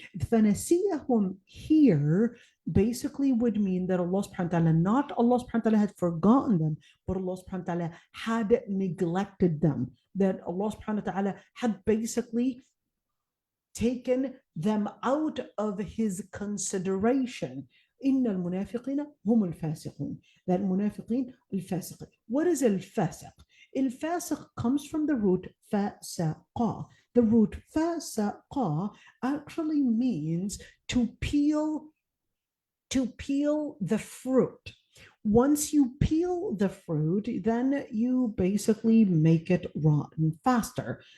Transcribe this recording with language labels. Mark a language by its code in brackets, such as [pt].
[en] فنسيهم here basically would mean that Allah subhanahu wa ta'ala, not Allah subhanahu wa ta'ala had forgotten them, but Allah subhanahu wa ta'ala had neglected them, that Allah subhanahu wa ta'ala had basically taken them out of his consideration. [ar] إن المنافقين هم الفاسقون. [en] That munafiqeen الفاسقين. What is al-fasiq? Al-fasiq comes from the root fasaqa. The root fasaqa actually means to peel the fruit. Once you peel the fruit, then you basically make it rotten faster.